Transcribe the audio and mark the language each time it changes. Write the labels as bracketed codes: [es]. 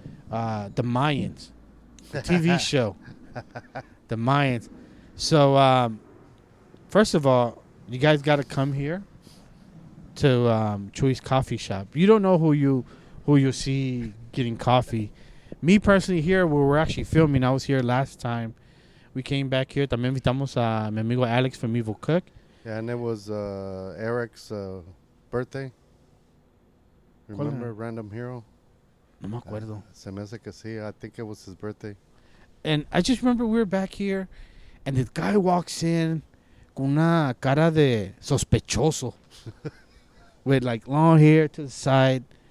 [en] The Mayans, the TV show. The Mayans. So first of all, you guys got to come here to Chuy's coffee shop. You don't know who you see getting coffee. Me personally, here where we're actually filming, I was here last time. We came back here. [es] También invitamos a mi amigo Alex from Evil Cook. [en] Yeah, and it was Eric's birthday. Remember Random Hero? [es] No me acuerdo. Se me hace que sí. [en] I think it was his birthday. And I just remember we were back here, and this guy walks in [es] con una cara de sospechoso [en] with like long hair to the side.